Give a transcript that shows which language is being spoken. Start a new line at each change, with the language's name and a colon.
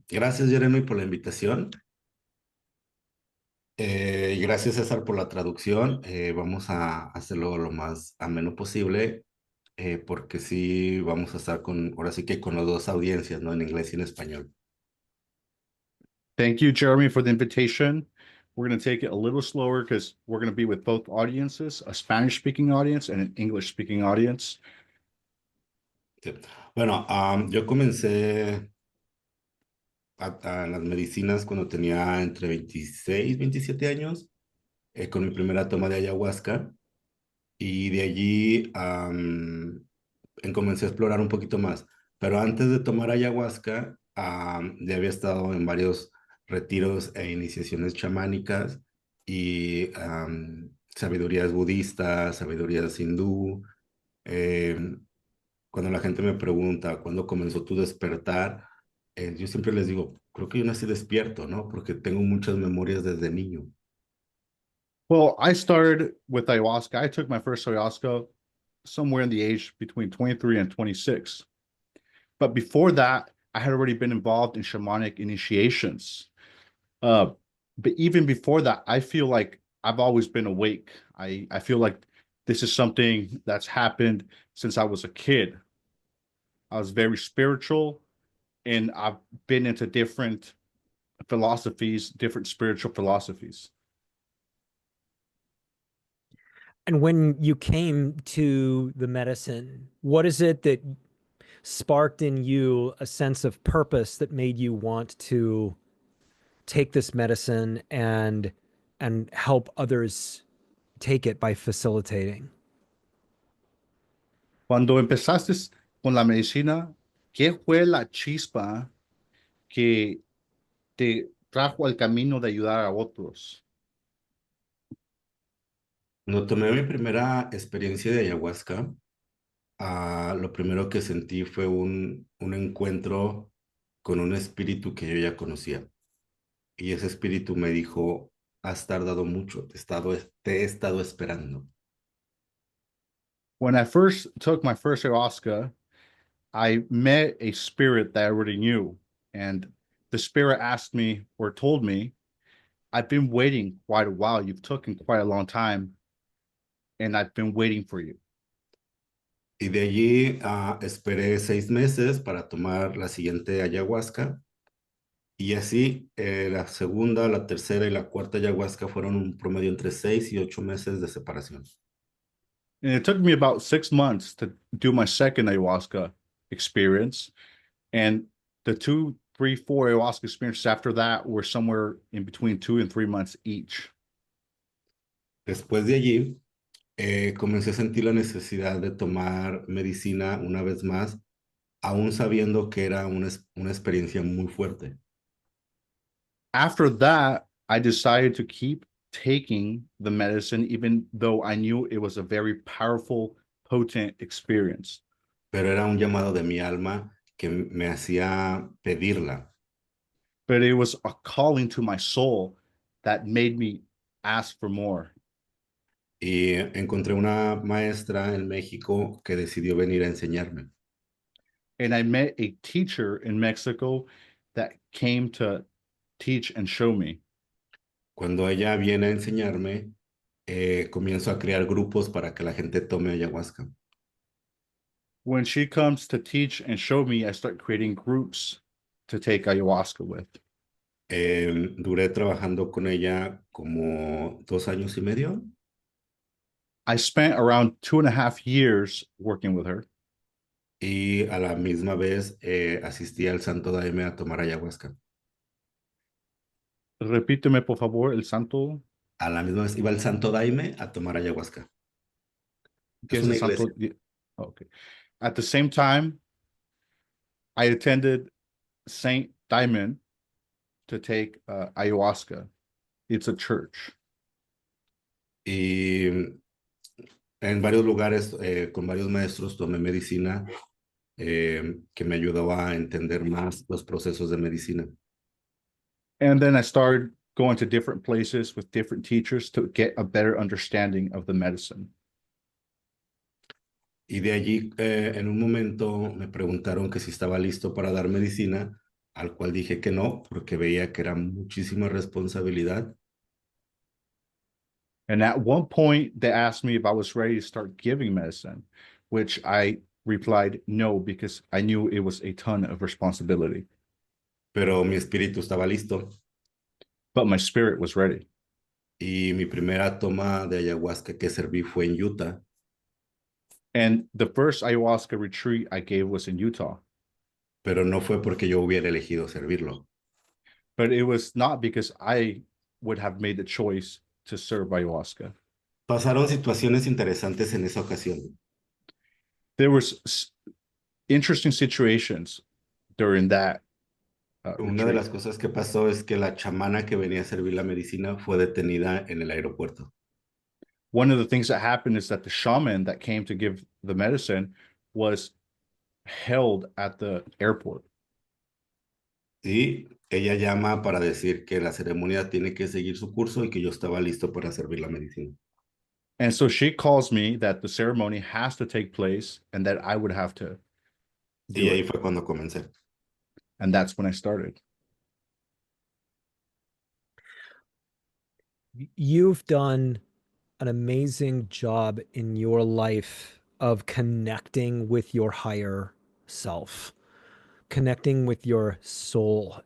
Spanish: Gracias, Jeremy, por la invitación. Gracias, César, por la traducción. Vamos a hacerlo lo más ameno posible, porque sí vamos a estar ahora sí que con las dos audiencias, ¿no? En inglés y en español.
English: Thank you, Jeremy, for the invitation. We're going to take it a little slower because we're going to be with both audiences, a Spanish-speaking audience and an English-speaking audience.
Spanish: Sí. Bueno, yo comencé a las medicinas cuando tenía entre 26 y 27 años, con mi primera toma de ayahuasca, y de allí comencé a explorar un poquito más. Pero antes de tomar ayahuasca, ya había estado en varios retiros e iniciaciones chamánicas y sabidurías budistas, sabidurías hindú. Cuando la gente me pregunta cuándo comenzó tu despertar, yo siempre les digo, creo que yo nací despierto, ¿no? Porque tengo muchas memorias desde niño.
English: Well, I started with ayahuasca. I took my first ayahuasca somewhere in the age between 23 and 26. But before that, I had already been involved in shamanic initiations. But even before that, I feel like I've always been awake. I feel like this is something that's happened since I was a kid. I was very spiritual, and I've been into different philosophies, different spiritual philosophies. And when you came to the medicine, what is it that sparked in you a sense of purpose that made you want to take this medicine and help others take it by facilitating?
Spanish: Cuando empezaste con la medicina, ¿qué fue la chispa que te trajo al camino de ayudar a otros? Cuando tomé mi primera experiencia de ayahuasca, lo primero que sentí fue un encuentro con un espíritu que yo ya conocía. Y ese espíritu me dijo, has tardado mucho, te he estado esperando.
English: When I first took my first ayahuasca, I met a spirit that I already knew. And the spirit asked me or told me, I've been waiting quite a while. You've taken quite a long time, and I've been waiting for you.
Spanish: Y de allí esperé 6 meses para tomar la siguiente ayahuasca. Y así, la segunda, la tercera y la cuarta ayahuasca fueron un promedio entre 6 y 8 meses de separación.
English: And it took me about 6 months to do my second ayahuasca experience. And the 2, 3, 4 ayahuasca experiences after that were somewhere in between 2 and 3 months each.
Spanish: Después de allí, comencé a sentir la necesidad de tomar medicina una vez más, aún sabiendo que era una experiencia muy fuerte.
English: After that, I decided to keep taking the medicine, even though I knew it was a very powerful, potent experience.
Spanish: Pero era un llamado de mi alma que me hacía pedirla.
English: But it was a calling to my soul that made me ask for more.
Spanish: Y encontré una maestra en México que decidió venir a enseñarme.
English: And I met a teacher in Mexico that came to teach and show me.
Spanish: Cuando ella viene a enseñarme, comienzo a crear grupos para que la gente tome ayahuasca.
English: When she comes to teach and show me, I start creating groups to take ayahuasca with.
Spanish: Duré trabajando con ella como 2 años y medio.
English: I spent around 2.5 years working with her.
Spanish: Y a la misma vez asistí al Santo Daime a tomar ayahuasca. Repíteme, por favor, el santo. A la misma vez iba al Santo Daime a tomar ayahuasca. ¿Qué Es es el una santo? iglesia.
English: Okay. At the same time, I attended Saint Diamond to take ayahuasca. It's a church.
Spanish: Y en varios lugares, con varios maestros, tomé medicina que me ayudó a entender más los procesos de medicina.
English: And then I started going to different places with different teachers to get a better understanding of the medicine.
Spanish: Y de allí, en un momento, me preguntaron que si estaba listo para dar medicina, al cual dije que no, porque veía que era muchísima responsabilidad.
English: And at one point, they asked me if I was ready to start giving medicine, which I replied no, because I knew it was a ton of responsibility.
Spanish: Pero mi espíritu estaba listo.
English: But my spirit was ready.
Spanish: Y mi primera toma de ayahuasca que serví fue en Utah.
English: And the first ayahuasca retreat I gave was in Utah.
Spanish: Pero no fue porque yo hubiera elegido servirlo.
English: But it was not because I would have made the choice to serve ayahuasca.
Spanish: Pasaron situaciones interesantes en esa ocasión.
English: There was interesting situations during that
Spanish: Una de las cosas que pasó es que la chamana que venía a servir la medicina fue detenida en el aeropuerto.
English: One of the things that happened is that the shaman that came to give the medicine was held at the airport.
Spanish: Y ella llama para decir que la ceremonia tiene que seguir su curso y que yo estaba listo para servir la medicina.
English: And so she calls me that the ceremony has to take place and that I would have to do
Spanish: Y ahí
English: it.
Spanish: fue cuando comencé.
English: And that's when I started. You've done an amazing job in your life of connecting with your higher self, connecting with your soul.